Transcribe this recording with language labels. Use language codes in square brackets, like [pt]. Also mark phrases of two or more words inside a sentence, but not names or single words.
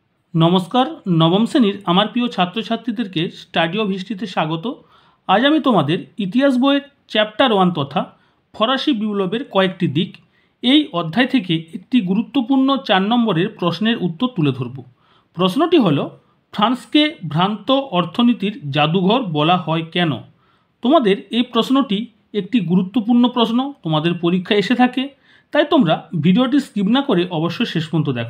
[bn] নমস্কার নবম শ্রেণীর আমার প্রিয় ছাত্র ছাত্রীদেরকে [en] study of historyতে [bn] স্বাগত। আজ আমি তোমাদের ইতিহাস বইয়ের চ্যাপ্টার 1 তথা ফরাসি বিপ্লবের কয়েকটি দিক এই অধ্যায় থেকে একটি গুরুত্বপূর্ণ 4 নম্বরের প্রশ্নের উত্তর তুলে ধরব। প্রশ্নটি হলো, ফ্রান্সকে ভ্রান্ত অর্থনীতির জাদুঘর বলা হয় কেন? তোমাদের এই প্রশ্নটি একটি গুরুত্বপূর্ণ প্রশ্ন, তোমাদের পরীক্ষায় এসে থাকে, তাই তোমরা ভিডিওটি স্কিপ না করে অবশ্যই শেষ পর্যন্ত দেখো।